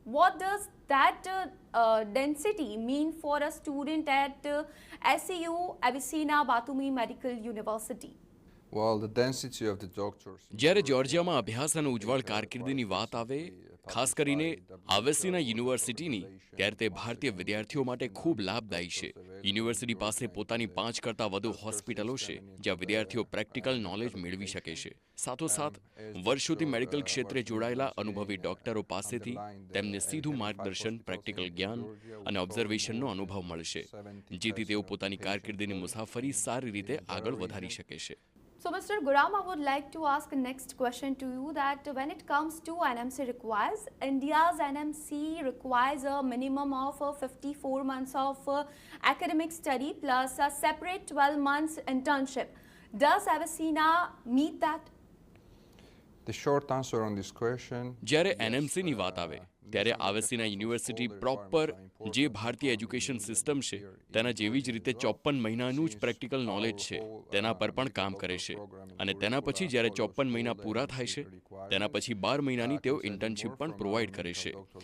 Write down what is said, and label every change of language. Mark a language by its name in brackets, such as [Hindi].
[English] What does that density mean for a student at SEU Avicenna Batumi Medical University? Well, the density of the doctors. [Gujarati] જ્યારે જોર્જિયામાં અભ્યાસ અને ઉજ્જવળ કારકિર્દીની વાત આવે, ખાસ કરીને આવેસીના યુનિવર્સિટીની, ત્યારે તે ભારતીય વિદ્યાર્થીઓ માટે ખૂબ લાભદાયી છે. યુનિવર્સિટી પાસે પોતાની 5 કરતાં વધુ હોસ્પિટલો છે જ્યાં વિદ્યાર્થીઓ પ્રેક્ટિકલ નોલેજ મેળવી શકે છે. સાથોસાથ વર્ષોથી મેડિકલ ક્ષેત્રે જોડાયેલા અનુભવી ડોક્ટરો પાસેથી તેમને સીધું માર્ગદર્શન, પ્રેક્ટિકલ જ્ઞાન અને ઓબ્ઝર્વેશનનો અનુભવ મળશે, જેથી તેઓ પોતાની કારકિર્દીની મુસાફરી સારી રીતે આગળ વધારી શકે છે. [English] So Mr. Guram, I would like to ask a next question to you that when it comes to NMC requires, India's NMC requires a minimum of 54 months of academic study plus a separate 12 months internship. Does Avicenna meet that? The short answer on this question. [Gujarati] જ્યારે એનએમસીની વાત આવે ત્યારે આવેસીના university proper જે ભારતીય education system છે તેના જેવી જ રીતે 54 મહિનાનું જ પ્રેક્ટિકલ નોલેજ છે તેના પર પણ કામ કરે છે. અને તેના પછી જ્યારે 54 મહિના પૂરા થાય છે તેના પછી 12 મહિનાની તેઓ ઇન્ટર્નશિપ પણ પ્રોવાઈડ કરે છે.